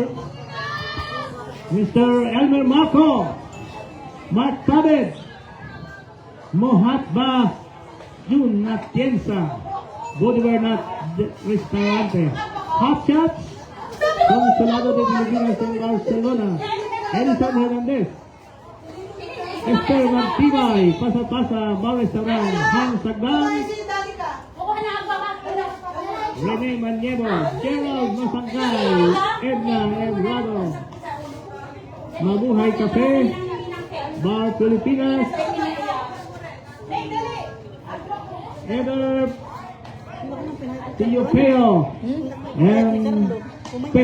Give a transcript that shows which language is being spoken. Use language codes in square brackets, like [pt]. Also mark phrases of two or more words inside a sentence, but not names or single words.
[en] Mr. Elmer Marco, Mark Tabet, Mohatba Jun Natienza, Bolivar Nat Restaurante, Hot Shots, Consulado de Filipinas en Barcelona, Edison Hernandez, Esther Martibay, Pasa Pasa Bar Restaurant, Hans Sagdan, Rene Maniego, Gerald Masangkay, Edna Eduardo, Mabuhay Cafe, Bar Pilipinas, Eder Tio Peo, and P.